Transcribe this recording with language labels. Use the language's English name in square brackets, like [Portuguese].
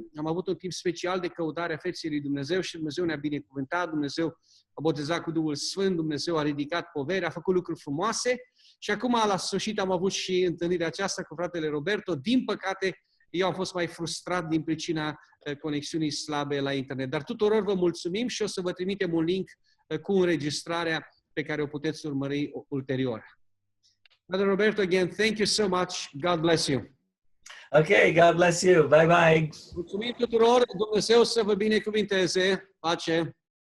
[Romanian] Am avut un timp special de căutare a feței lui Dumnezeu și Dumnezeu ne-a binecuvântat, Dumnezeu a botezat cu Duhul Sfânt, Dumnezeu a ridicat poveri, a făcut lucruri frumoase și acum la sfârșit am avut și întâlnirea aceasta cu fratele Roberto. Din păcate, eu am fost mai frustrat din pricina conexiunii slabe la internet. Dar tuturor vă mulțumim și o să vă trimitem un link cu înregistrarea pe care o puteți urmări ulterior. [English] Brother Roberto, again, thank you so much. God bless you. Okay, God bless you. Bye-bye. [Romanian] Mulțumim tuturor. Dumnezeu să vă binecuvinteze. Pace.